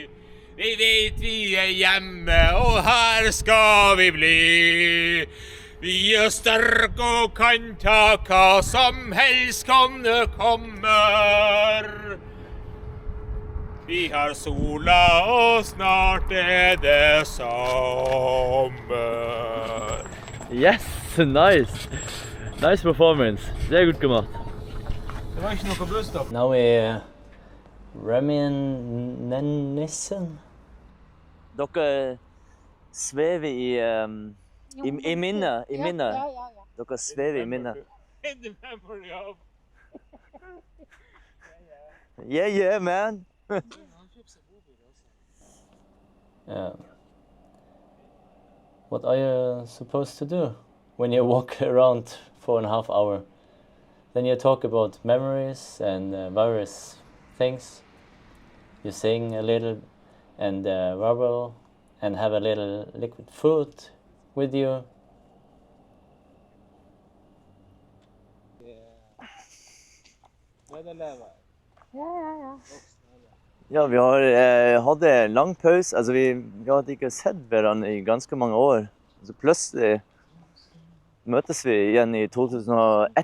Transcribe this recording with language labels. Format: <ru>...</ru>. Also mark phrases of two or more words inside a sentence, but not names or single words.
<no>Vi vet vi er hjemme, og her skal vi bli. Vi er sterke og kan ta hva som helst kan det kommer. Vi har sola, og snart er det sommer.</no> <en>Yes, nice. Nice performance.</en> <no>Det er godt gemacht. Det var ikke noe busstopp.</no> <en>Now we reminiscing.</en> <no>Dere svever i minnet. Ja. Dere svever i minnet.</no> <en>Yeah, man. Yeah. What are you supposed to do when you walk around 4.5 hours? Then you talk about memories and various things. You sing a little and warble and have a little liquid food with you.</en> <no>Ja, vi har hatt en lang pause. Altså, vi hadde ikke sett hverandre i ganske mange år. Så plutselig møtes vi igjen i 2001.</no>